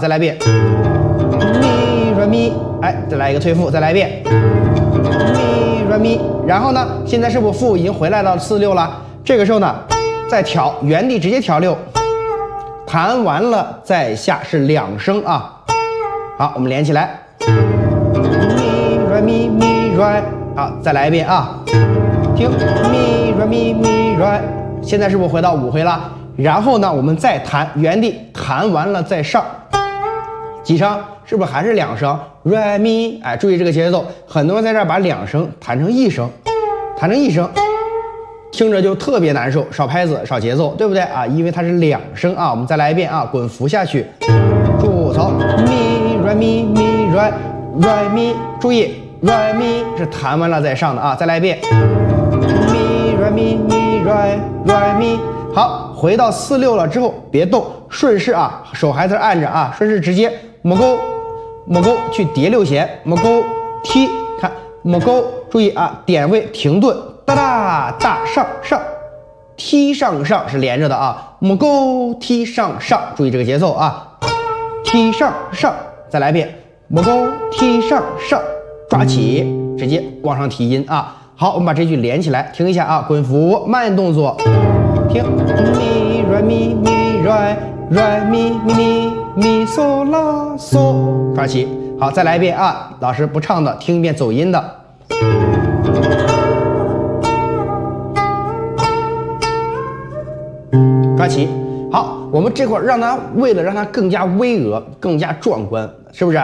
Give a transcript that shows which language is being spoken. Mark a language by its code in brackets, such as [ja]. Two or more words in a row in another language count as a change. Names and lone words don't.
[zh] 再来一遍咪 re mi， 哎，再来一个退复，再来一遍咪 re mi， 然后呢，现在是不是复已经回来到4、6了？这个时候呢。再调，原地直接调6，弹完了再下是2声啊。好，我们连起来，咪 re mi re，好，再来一遍啊，听咪 re mi re，现在是不是回到5挥了？然后呢，我们再弹，原地弹完了再上，几声？是不是还是2声 re mi？哎，注意这个节奏，很多人在这儿把2声弹成1声，听着就特别难受，少拍子少节奏，对不对啊？因为它是2声啊。我们再来一遍啊，滚符下去，助走咪 re mi re mi，注意 re mi 是弹完了再上的啊。再来一遍咪 re mi re mi，好，回到4、6了之后别动，顺势啊，手还在按着啊，顺势直接抹钩去叠6弦，抹钩踢，看抹钩，注意啊，点位停顿。大上踢上是连着的啊，抹钩踢上，注意这个节奏啊，踢上，再来一遍，抹钩踢上，抓起，直接往上提音啊。好，我们把这句连起来，听一下啊，滚符慢动作，听咪 re mi re mi so la so，抓起。好，再来一遍啊，老师不唱的，听一遍走音的。抓起，好，我们这块为了让它更加巍峨、更加壮观，是不是啊？